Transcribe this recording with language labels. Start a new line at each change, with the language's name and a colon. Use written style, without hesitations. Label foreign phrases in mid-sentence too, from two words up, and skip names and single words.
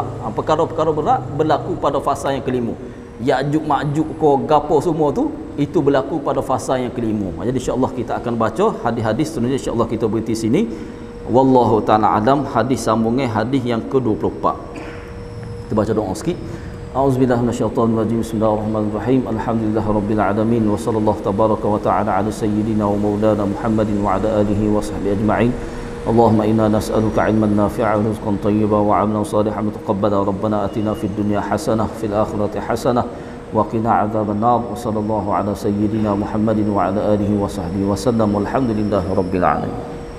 Malay: Perkara-perkara berat berlaku pada fasa yang kelima. Ya'juj Ma'juj ko gapo semua tu, itu berlaku pada fasa yang kelima. Jadi insya-Allah kita akan baca hadis-hadis seterusnya. Insya-Allah kita berhenti sini.
Arabic: والله تعالى أعلم.
Malay: Hadis sambungnya hadis yang ke-24. Kita baca doa sikit.
Arabic: أعوذ بالله من الشيطان الرجيم. بسم الله الرحمن الرحيم. الحمد لله رب العالمين وصلى الله تبارك وتعالى على سيدنا ومولانا محمد وعلى آله وصحبه أجمعين. اللهم إنا نسألك علما نافعا ورزقا طيبا وعملا صالحا متقبلا. ربنا آتنا في الدنيا حسنة في الآخرة حسنة وقنا عذاب النار. وصلى الله على سيدنا محمد وعلى آله وصحبه وسلم. والحمد لله رب العالمين.